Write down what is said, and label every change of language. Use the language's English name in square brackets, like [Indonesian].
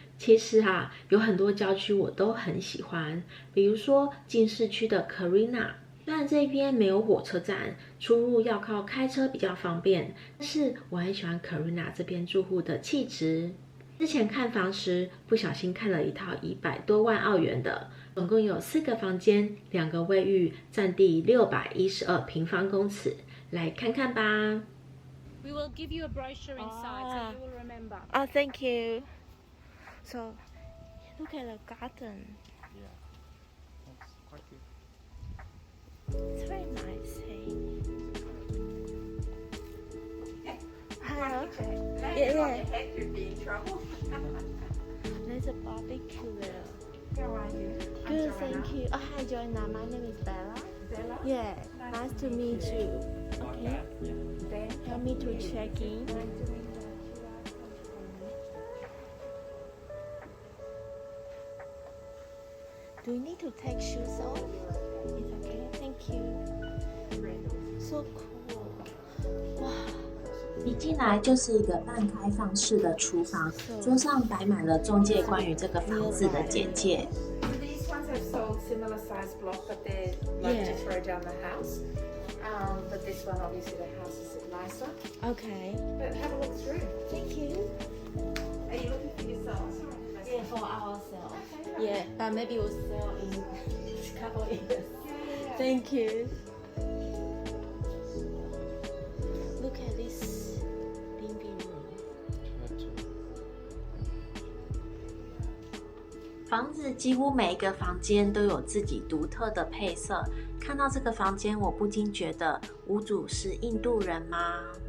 [Chinese] 其实有很多郊区我都很喜欢，比如说近市区的 Carina， 虽然这边没有火车站，出入要靠开车比较方便，但是我很喜欢 Carina 这边住户的气质。之前看房时，不小心看了一套100多万澳元的，总共有4个房间，2个卫浴，占地612平方公尺，来看看吧。 [English] We will give you a brochure inside, so you will remember. Oh, thank you. So, look at the garden. Yeah, that's quite big. It's very nice, hey? Hello? Yeah. Could be in trouble. There's a barbecue there. How are you? Good, thank you. Oh, hi, Joanna. My name is Bella. Bella? Yeah, nice to meet you. Okay, Ben? help me to check in. Do you need to take shoes off? It's okay, thank you. So cool. 哇！ [Chinese] 一进来就是一个半开放式的厨房，桌上摆满了中介关于这个房子的简介。 [English] These ones have sold similar size block, but they're like to throw down the house. But this one, obviously, the house is nicer. Okay. But have a look through. Thank you. Are you looking for yourselves or Yeah, for ourselves. Okay. Yeah, but maybe we'll sell in a couple years. Yeah. Thank you. Look at this living room. [Chinese] 房子几乎每一个房间都有自己独特的配色。看到这个房间，我不禁觉得屋主是印度人吗？